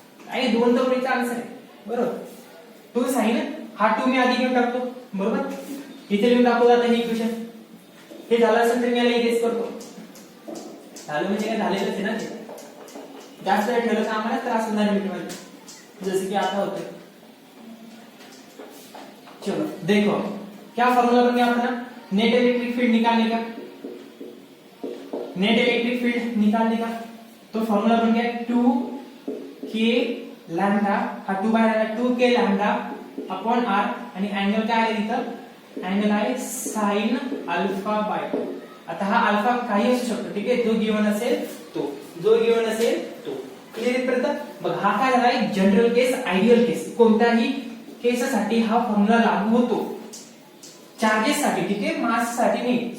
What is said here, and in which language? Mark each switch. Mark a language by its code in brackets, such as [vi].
[mr] आणि दोन दवडीचा आन्सर आहे बरोबर. तो साइन हा 2 मी आधी घेऊन टाकतो बरोबर. इथे लिहून टाकतो आता हे इक्वेशन. हे झालं असेल तर मी याला इरेज करतो. झालं म्हणजे काय झालेलंच आहे ना ते. जास्त वेळ ठेवलं तर आम्हाला त्रास होणार आहे मीटमध्ये जसं की आता होतं. [hi] चलो देखो क्या फॉर्मूला बन गया अपना. नेट इलेक्ट्रिक फील्ड निकालने का. नेट इलेक्ट्रिक फील्ड निकालने का तो फॉर्मूला बन गया 2k लॅम्डा. [mr] हा 2 बाहेर आला 2k लॅम्डा अपॉन r आणि अँगल काय आहे इथं. अँगल आहे साइन अल्फा बाय 2. आता हा अल्फा काही असू शकतो. ठीक आहे. जो गिवन असेल तो, जो गिवन असेल तो. क्लिअर इथपर्यंत. मग हा काय झाला आहे जनरल केस आयडियल केस. कोणत्याही केससाठी हा फॉर्म्युला लागू होतो चार्जेस साठी. ठीक आहे. मास साठी नाही.